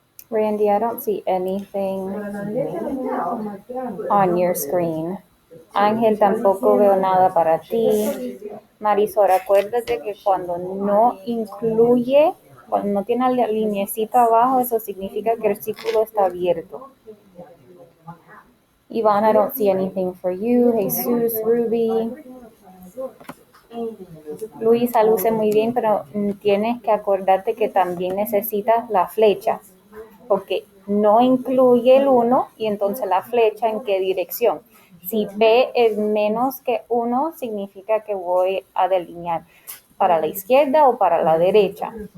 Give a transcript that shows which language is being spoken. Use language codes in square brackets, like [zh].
[en] Randy, I don't see anything on your screen. [es] Ángel, tampoco veo nada para ti. Marisol, acuérdate que cuando no incluye, cuando no tiene la linecita abajo, eso significa que el círculo está abierto. [en] Iván, I don't see anything for you. Jesus, Ruby. [es] Luisa luce muy bien, pero tienes que acordarte que también necesitas la flecha, porque no incluye el 1 y entonces la flecha en qué dirección. Si P es menos que 1, significa que voy a delinear para la izquierda o para la derecha.